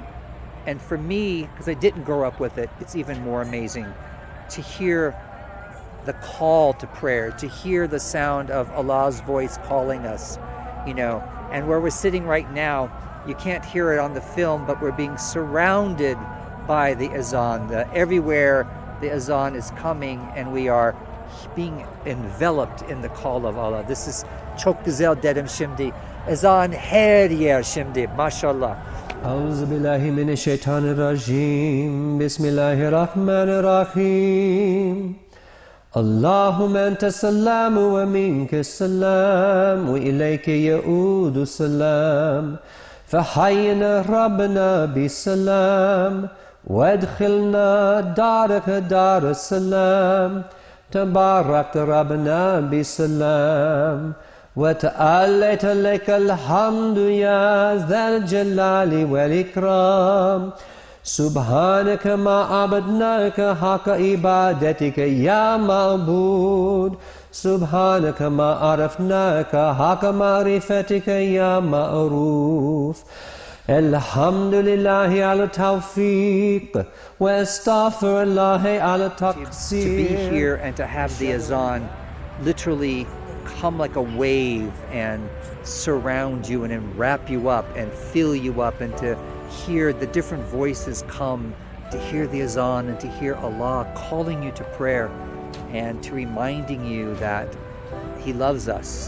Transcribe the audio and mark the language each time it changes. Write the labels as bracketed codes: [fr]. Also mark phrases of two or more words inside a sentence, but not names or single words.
[en] And for me, because I didn't grow up with it, it's even more amazing to hear the call to prayer, to hear the sound of Allah's voice calling us, And where we're sitting right now, you can't hear it on the film, but we're being surrounded by the Azan. Everywhere the Azan is coming, and we are being enveloped in the call of Allah. This is [tr] çok güzel dedim şimdi. Azan her yer şimdi. Maşallah. [ar] أعوذ بالله من الشيطان الرجيم. بسم الله الرحمن الرحيم. اللهم أنت السلام ومنك السلام وإليك يعود السلام. فحينا ربنا بالسلام. وادخلنا دارك دار السلام تبارك ربنا بسلام وتعاليت لك الحمد يا ذا الجلال والإكرام سبحانك ما عبدناك حق عبادتك يا معبود سبحانك ما عرفناك حق معرفتك يا معروف الحمد لله على التوفيق واستغفر الله على التقصير. [en] To be here and to have the Azan literally come like a wave and surround you and wrap you up and fill you up, and to hear the different voices come, to hear the Azan and to hear Allah calling you to prayer and to reminding you that He loves us.